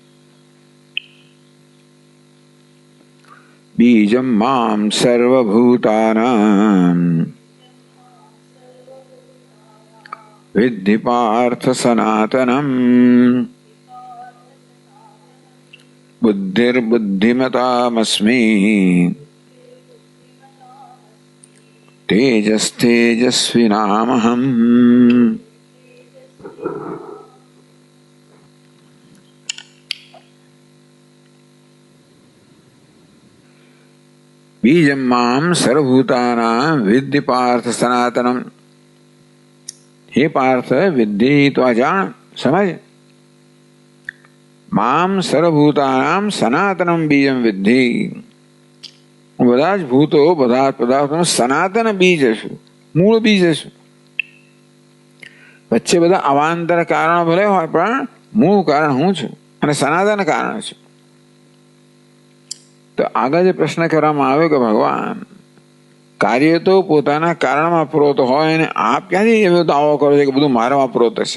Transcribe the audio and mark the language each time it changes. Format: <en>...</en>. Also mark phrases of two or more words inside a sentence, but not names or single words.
<sa>बीजम माम सर्वभूतानां विद्धि पार्थ सनातनम बुद्धिर्बुद्धिमतामस्मि तेजस्तेजस्विनामहम. बीजम माम सर्वभूतानां विद्धि पार्थ सनातनम.</sa> <hi>हे पार्थ विद्धि तो अजान समझ.</hi> <sa>माम सर्वभूतानाम सनातनम बीजम विद्धि.</sa> <gu>હું બધા જ ભૂતો બધા પદાર્થોનું સનાતન બીજ છું, મૂળ બીજ છું. વચ્ચે બધા અવાંતર કારણો ભલે હોય પણ મૂળ કારણ હું છું અને સનાતન કારણ છું. તો આગળ જે પ્રશ્ન કરવામાં આવ્યો કે ભગવાન કાર્ય તો પોતાના કારણમાં પ્રોત હોય ને આપ ક્યાંથી એવો દાવો કરો છો કે બધું મારામાં પ્રોત છે?</gu>